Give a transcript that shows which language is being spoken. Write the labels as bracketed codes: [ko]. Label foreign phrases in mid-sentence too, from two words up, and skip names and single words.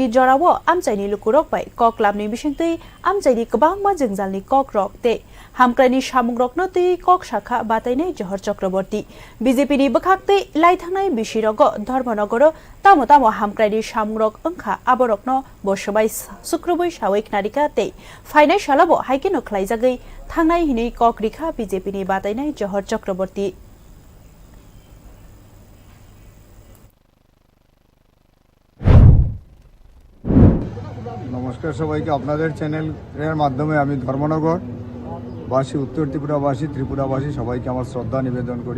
[trp] जरावो आमचायनि लुकुरक बाय कक लामनि बिसिंतै आमचायनि गोबांमा जोंजालनि कक रकते हामक्रानि सामुं रखनतै कक शाखा बातायनाय जहर चक्रवर्ती बीजेपी नि बखाक्ते लाइथांनाय बिसिरग धर्मनगर तामो हामक्रानि सामुं रक अंखा आबरकनो बसबाय सुक्रबै सावैक नारिकाते फाइनाय शालाबो हाइकेनो खलाइजागै थांनाय हिनै कक रिखा बीजेपी नि बातायनाय जहर चक्रवर्ती [bn] নমস্কার সবাইকে আপনাদের চ্যানেলের মাধ্যমে আমি ধর্মনগর বাসী উত্তর ত্রিপুরাবাসী ত্রিপুরাবাসী সবাইকে আমার শ্রদ্ধা নিবেদন করি।